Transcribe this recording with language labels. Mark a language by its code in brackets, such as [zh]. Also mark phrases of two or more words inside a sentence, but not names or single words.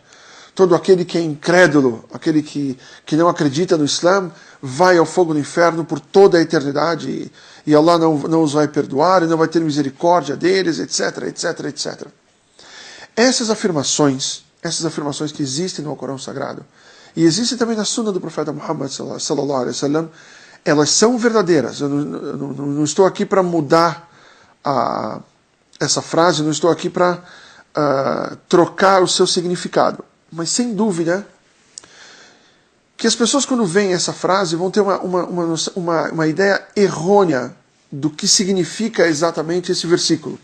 [pt] Todo aquele que é incrédulo, aquele que não acredita no Islã, vai ao fogo do inferno por toda a eternidade, e Allah não os vai perdoar, e não vai ter misericórdia deles, etc, etc, etc. Essas afirmações que existem no Alcorão Sagrado, e existem também na Sunna do profeta Muhammad [ar] صلى الله عليه وسلم, [pt] elas são verdadeiras. Eu não estou aqui para mudar essa frase, não estou aqui para trocar o seu significado. Mas sem dúvida que as pessoas, quando veem essa frase, vão ter uma ideia errônea do que significa exatamente esse versículo.